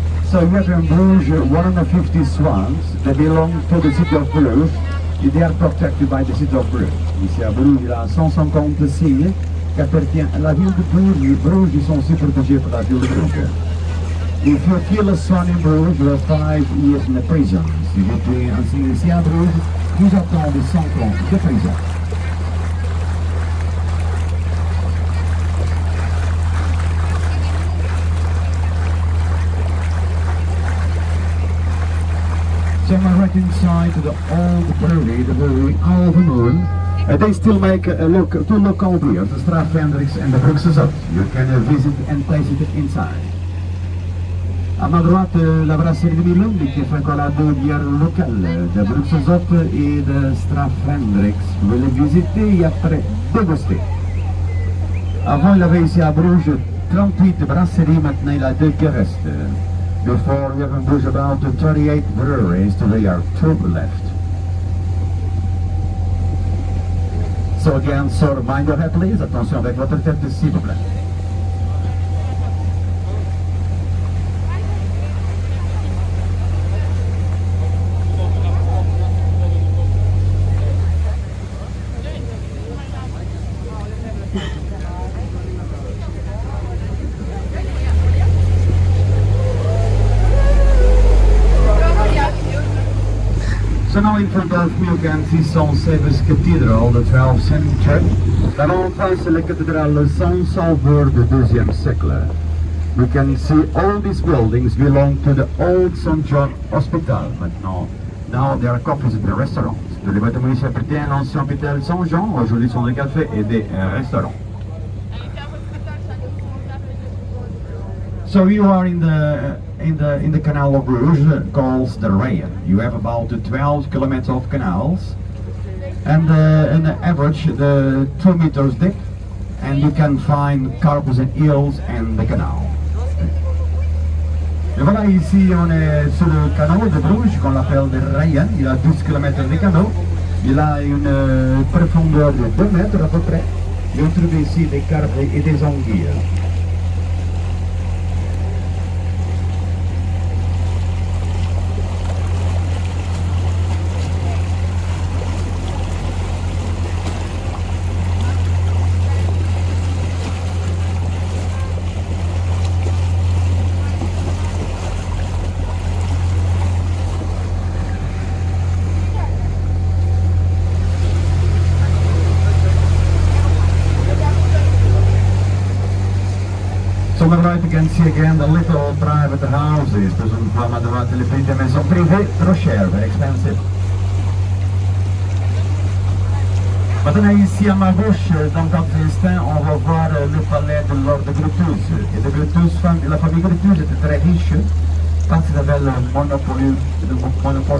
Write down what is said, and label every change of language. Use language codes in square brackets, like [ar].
[en] So we have in Bruges 150 swans that belong to the city of Bruges, and they are protected by the city of Bruges. [fr] Ici à Bruges, il y a 150 cygnes qui appartiennent à la ville de Bruges. Les Bruges, ils sont aussi protégés par la ville de Brugge. [en] If you kill a swan in Bruges, you have 5 years in the prison. [fr] Si vous tuez un cygne ici à Bruges, vous attendez 5 ans de prison. [en] So on my right hand side to the old brewery, the brewery Alvermoen, they still make two local beers, the Straf Hendricks and the Brugge Zot. You can visit and taste it inside. [fr] À ma droite, la brasserie de Milund qui fait encore la 2 bières locales, de Brugge Zot et de Straf Hendricks. Vous pouvez les visiter et après déguster. Avant, il y avait ici à Bruges 38 brasseries, maintenant il y a 2 qui restent. [en] Before we have in Bruges about 38 breweries, today are 2 left. So again, sir, mind your head please, [fr] attention avec votre tête s'il vous plaît. [en] So now in front of me you can see St. Sever's Cathedral, the 12th century. [fr] D'abord en face c'est la cathédrale Saint-Sauveur du 2e siècle. [en] We can see all these buildings belong to the old St. John Hospital. Maintenant, now there are coffees and restaurants. [fr] Tous les bâtiments ici appartiennent à l'ancien hôpital Saint-Jean. Aujourd'hui sont des cafés et des restaurants. [en] So you are in the canal of Brugge, called the Rayen. You have about 12 kilometers of canals, and on average 2 meters deep, and you can find carpes and eels in the canal. [fr] Et voilà, ici on est sur le canal de Brugge qu'on appelle le Rayen. Il a 12 km de canal. Il a une profondeur de 2 mètres à peu près. Et on trouve ici des carpes et des anguilles. [en] On the right you can see again the little private houses. [fr] Dus on voit à droite les petites maisons privées, trop chères, [en] very expensive. [fr] Maintenant ici à ma gauche, dans quelques instants, on va voir le palais de Lord de Grutus. Et de Grutus, la famille Grutus était très riche parce qu'ils avaient le monopole de Grutus.